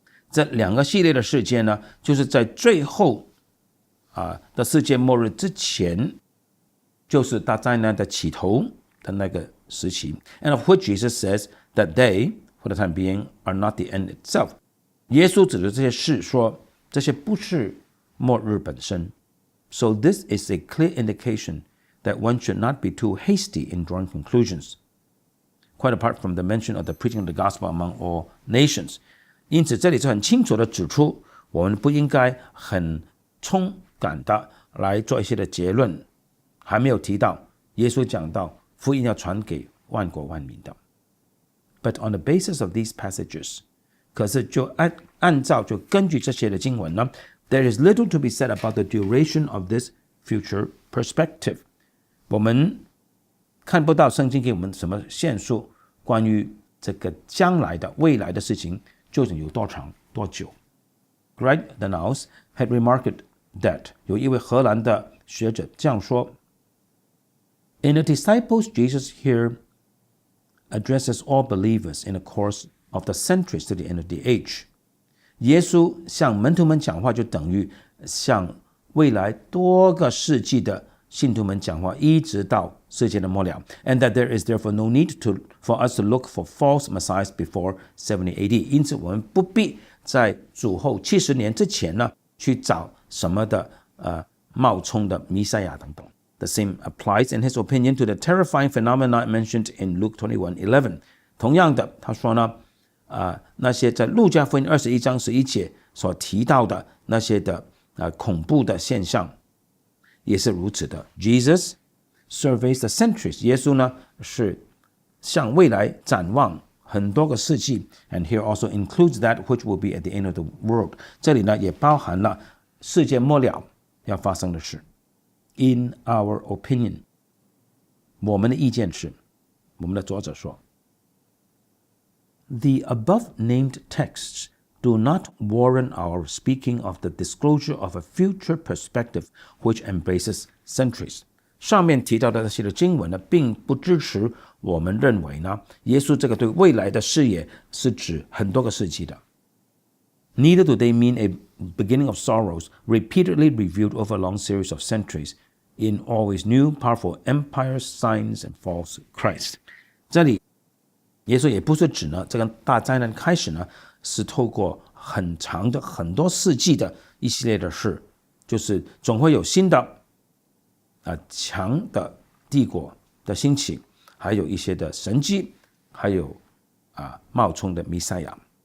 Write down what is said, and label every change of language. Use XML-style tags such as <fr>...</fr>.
<zh>这两个系列的事件呢，就是在最后的世界末日之前，就是大灾难的起头的那个时期。</zh> <en>And of which Jesus says that they, for the time being, are not the end itself.</en> <zh>耶稣指着这些事说，这些不是末日本身。</zh> <en>So this is a clear indication that one should not be too hasty in drawing conclusions, quite apart from the mention of the preaching of the gospel among all nations.</en> <zh>因此这里是很清楚的指出，我们不应该很冲感的来做一些的结论，还没有提到耶稣讲到福音要传给万国万民的。</zh> <en>But on the basis of these passages,</en> <zh>可是就按照就根据这些的经文呢，</zh> <en>there is little to be said about the duration of this future perspective.</en> <zh>我们看不到圣经给我们什么线索关于这个将来的未来的事情究竟有多长多久。</zh> <en>Greg Danaus had remarked that</en> <zh>有一位荷兰的学者这样说</zh> <en>In the disciples, Jesus here addresses all believers in the course of the centuries to the end of the age.</en> <zh>耶稣向门徒们讲话，就等于向未来多个世纪的信徒们讲话，一直到世界的末了。</zh> <en>And that there is therefore no need for us to look for false messiahs before 70 AD.</en> <zh>因此我们不必在主后70年之前呢，去找什么的冒充的弥赛亚等等。</zh> <en>The same applies, in his opinion, to the terrifying phenomena mentioned in Luke 21:11.</en> <zh>同样的，他说呢，那些在路加福音21章11节所提到的那些的恐怖的现象，也是如此的。</zh> <en>Jesus surveys the centuries.</en> <zh>耶稣呢是向未来展望很多个世纪</zh> <en>，and here also includes that which will be at the end of the world.</en> <zh>这里呢也包含了世界末了要发生的事。</zh> <en>In our opinion,</en> <zh>我们的意见是，我们的作者说</zh> <en>，The above named texts do not warrant our speaking of the disclosure of a future perspective which embraces centuries.</en> <zh>上面提到的这些的经文呢，并不支持我们认为呢，耶稣这个对未来的视野是指很多个世纪的。</zh> <en>Neither do they mean a beginning of sorrows repeatedly reviewed over a long series of centuries in always new, powerful empires, signs, and false Christ.</en> <zh>这里耶稣也不是指呢，这个大灾难开始呢，是透过很长的很多世纪的一系列的事，就是总会有新的强的帝国的兴起，还有一些的神迹，还有冒充的弥赛亚。</zh>